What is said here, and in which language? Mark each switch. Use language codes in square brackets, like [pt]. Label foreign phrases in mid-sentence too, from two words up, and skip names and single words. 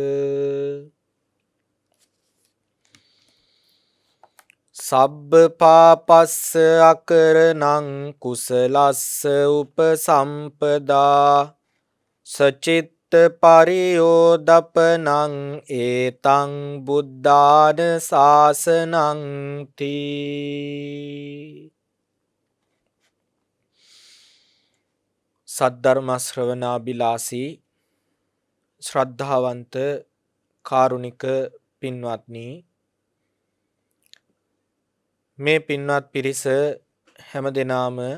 [pi] සබ්බ පාපස්ස අකරණං කුසලස්ස උපසම්පදා සචිත්ත පරියෝදපනං ඒතං බුද්ධාන ශාසනං තී. [si] සද්ධර්ම ශ්‍රවණාබිලාසී ශ්‍රද්ධාවන්ත කාරුණික පින්වත්නි, මේ පින්වත් පිරිස හැම දෙනාම